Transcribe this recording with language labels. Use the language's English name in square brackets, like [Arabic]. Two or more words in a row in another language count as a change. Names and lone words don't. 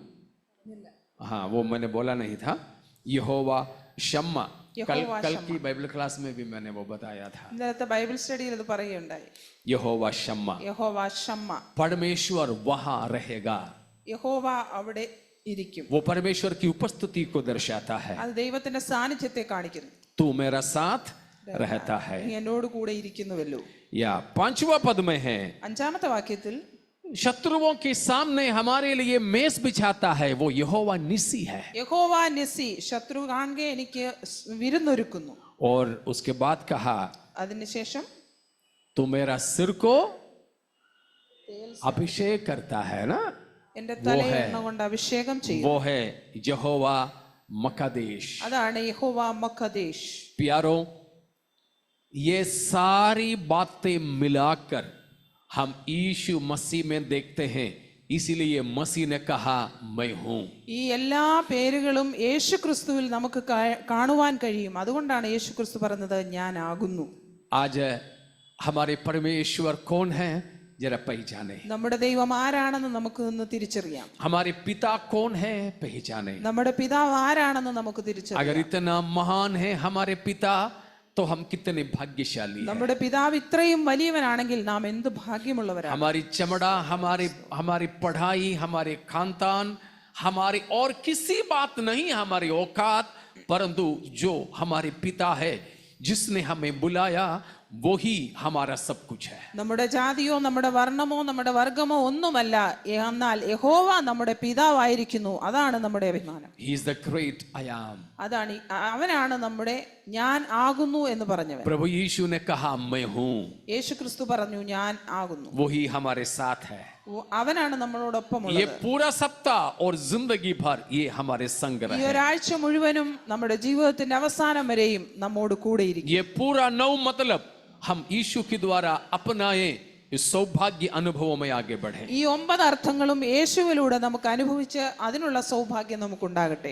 [Hindi] हाँ, वो मैंने बोला नहीं था. यहोवा शम्मा. कल की बाइबल क्लास में भी मैंने वो बताया था. [Malayalam] ഇന്നലത്തെ ബൈബിൾ സ്റ്റഡിയിൽ ഇത് പറയുകയുണ്ടായി. [Hindi] यहोवा शम्मा, [Malayalam] യഹോവ ഷമ്മ. [Hindi] परमेश्वर वहां रहेगा. [Malayalam] യഹോവ അവിടെ ഇരിക്കും. [Hindi] वो परमेश्वर की उपस्थिति को दर्शाता है. [Malayalam] അത് ദൈവത്തിന്റെ സാന്നിധ്യത്തെ കാണിക്കുന്നു. [Hindi] तू मेरा साथ रहता है. [Malayalam] നീ എന്നോട് കൂടെ ഇരിക്കുന്നുവല്ലോ. [Hindi] या 5वां पद में है [Malayalam] 5ാമത്തെ വാക്യത്തിൽ [Hindi] शत्रुओं के सामने हमारे लिए मेज बिछाता है, वो यहोवा निसी है. [Malayalam] യഹോവ നിസി, ശത്രു കാണുക എനിക്ക് വിരുന്നൊരുക്കുന്നു. [Hindi] और उसके बाद कहा [Malayalam] അതിനുശേഷം [Hindi] तू मेरा सिर को अभिषेक करता है ना, [Malayalam] എന്റെ തലയിൽ എണ്ണ കൊണ്ട് അഭിഷേകം ചെയ്യും. [Hindi] वो है यहोवा मकादेश. [Malayalam] അതാണ് യഹോവ മഖദേശ്. [Hindi] प्यारो, ये सारी बातें मिलाकर हम यीशु मसीह में देखते हैं. इसीलिए मसीह ने कहा मैं हूं. [Malayalam] ഈ എല്ലാ പേരുകളും യേശു ക്രിസ്തുവിൽ നമുക്ക് കാണുവാൻ കഴിയും. അതുകൊണ്ടാണ് യേശു ക്രിസ്തു പറഞ്ഞത് ഞാൻ ആകുന്നു. [Hindi] आज हमारे परमेश्वर कौन है, जरा पहचाने. [Malayalam] നമ്മുടെ ദൈവം ആരാണെന്ന് നമുക്ക് ഇന്ന് തിരിച്ചറിയാം. [Hindi] हमारे पिता कौन है, पहचाने. [Malayalam] നമ്മുടെ പിതാവ് ആരാണെന്ന് നമുക്ക് തിരിച്ചറിയാം. [Hindi] अगर इतना महान है हमारे पिता, तो हम कितने भाग्यशाली हैं. [Malayalam] നമ്മുടെ പിതാവ് ഇത്രയും വലിയവനാണെങ്കിൽ നാം എന്ത് ഭാഗ്യമുള്ളവരാണ്. [Hindi] हमारी चमड़ा, हमारी पढ़ाई, हमारे खानदान, हमारी और किसी बात नहीं, हमारी औकात, परंतु जो हमारे पिता है जिसने हमें बुलाया वो ही हमारा सब कुछ है। [Malayalam] നമ്മുടെ ജാതിയോ നമ്മുടെ വർണ്ണമോ നമ്മുടെ വർഗമോ ഒന്നുമല്ല, എന്നാൽ യഹോവ നമ്മുടെ പിതാവായിരിക്കുന്നു. അതാണ് നമ്മുടെ അഭിമാനം. [English] He is the great I am. [Malayalam] അതാണ് അവനാണ് നമ്മുടെ ഞാൻ ആകുന്നു എന്ന് പറഞ്ഞവൻ. [Hindi] प्रभु यीशु ने कहा मैं हूँ, [Malayalam] യേശു ക്രിസ്തു പറഞ്ഞു ഞാൻ ആകുന്നു. [Hindi] वो ही हमारे साथ है। [Malayalam] അവനാണ് നമ്മളോടൊപ്പം [Hindi] ये [Malayalam] ഉള്ളത്. [Hindi] पूरा सप्ताह और जिंदगी भर ये हमारे संग [Malayalam] ഈ [Hindi] रहे। [Malayalam] ഒരാഴ്ച മുഴുവനും നമ്മുടെ ജീവിതത്തിന്റെ അവസാനം വരെയും നമ്മോട് കൂടെയിരിക്കും. [Hindi] ये पूरा 9 मतलब हम यीशु के द्वारा अपनाए इस सौभाग्य अनुभवों में आगे बढ़े। [Malayalam] ഈ 9 അർത്ഥങ്ങളും യേശുവിലൂടെ നമുക്ക് അനുഭവിച്ച് അതിനുള്ള സൗഭാഗ്യം നമുക്കുണ്ടാകട്ടെ.